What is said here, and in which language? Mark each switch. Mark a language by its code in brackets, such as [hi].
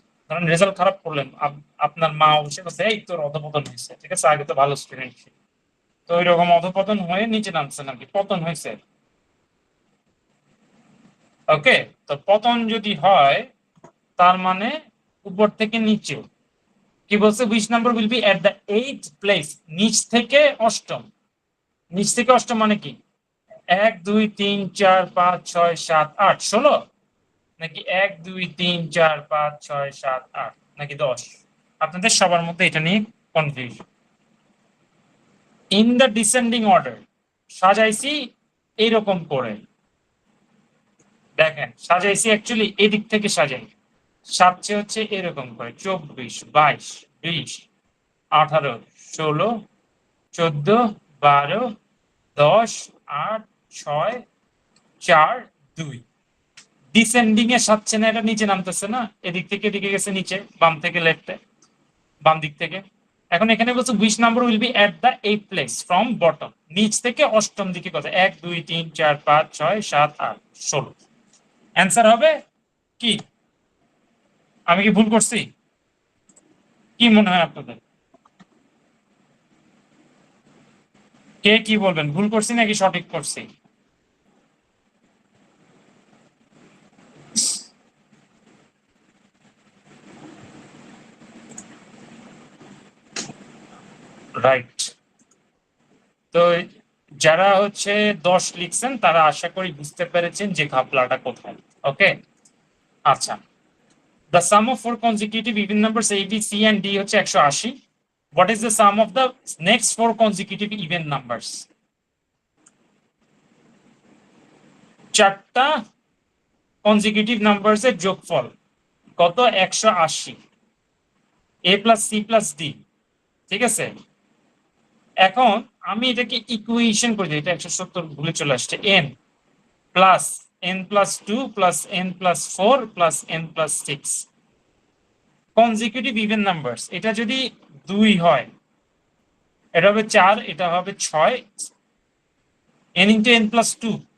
[bn] ধরেন রেজাল্ট খারাপ করলেন, আপনার মা বসে বসে এই তোর অধপতন হয়েছে, ঠিক আছে, আগে তো ভালো স্টুডেন্ট, তো ওই রকম অধপতন হয়ে নিচে নামছে নাকি পতন হয়েছে। ওকে, তো পতন যদি হয় তার মানে উপর থেকে নিচে। কি বলছে, which number will be at the 8th place, নিচ থেকে অষ্টম। নিচ থেকে অষ্টম মানে কি, 1 2 3 4 5 6 7 8 16, নাকি 1 2 3 4 5 6 7 8 নাকি 10? আপনাদের সবার মধ্যে এটা নিয়ে confusion. In the descending order সাজাইছি এইরকম করে, দেখেন সাজাইছি অ্যাকচুয়ালি এদিক থেকে সাজাই, সাজছে হচ্ছে এরকম করে 24 22 20 18 16 14 12 10 8 6 4 2। ডিসেন্ডিং এ সাজছে না, এটা নিচে নামতেছে না, এদিক থেকে এদিকে গেছে নিচে, বাম থেকে লেফটে, বাম দিক থেকে। এখন এখানে বলছে which number will be at the 8th place from bottom, নিচ থেকে অষ্টম দিকে কত, 1 2 3 4 5 6 7 8 16। অ্যান্সার হবে কি? আমি কি ভুল করছি? কি মনে হয় আপনাদের? কে কি বলবেন, ভুল করছি নাকি সঠিক করছি? [en] Right. [bn] তো যারা হচ্ছে 10 লিখছেন তারা আশা করি বুঝতে পেরেছেন যে ঘাপলাটা কোথায়। [en] Okay, আচ্ছা, the sum of 4 consecutive even numbers a b c and d হচ্ছে 180. what is the sum of the next 4 consecutive even numbers? [bn] চারটা consecutive numbers এর যোগফল কত? [en] 180, a plus c plus d, ঠিক আছে? [bn] এখন আমি এটাকে ইকুয়েশন করে দিই, এটা 170 ভুলে চলে আসছে, n plus n plus 2 plus n plus 4 plus n plus 6 consecutive even numbers. এটা যদি 2 হয় এটা হবে 4, এটা হবে 6, n ইন্টু n প্লাস 2।